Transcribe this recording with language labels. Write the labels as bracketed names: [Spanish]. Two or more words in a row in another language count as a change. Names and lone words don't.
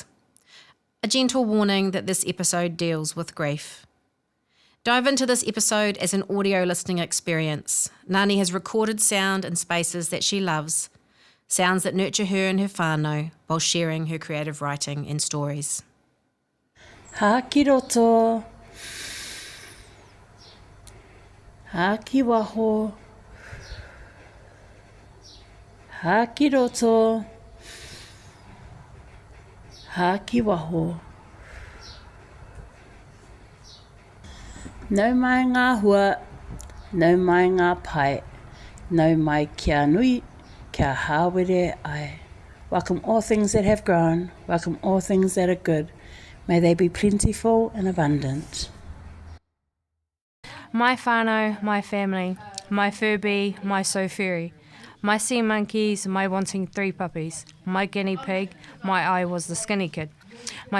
[English] A gentle warning that this episode deals with grief. Dive into this episode as an audio listening experience. Narni has recorded sound in spaces that she loves, sounds that nurture her and her whānau while sharing her creative writing and stories. [Māori] Ha ki roto, ha ki waho, ha ki roto, ha ki waho. Nau mai ngā hua, nau mai ngā pai, nau mai kia nui, kia hāwere ai. [English] Welcome all things that have grown, welcome all things that are good. May they be plentiful and abundant. My whānau, my family, my Furby, my sofuri, my sea monkeys, my wanting 3 puppies, my guinea pig, my I was the skinny kid, my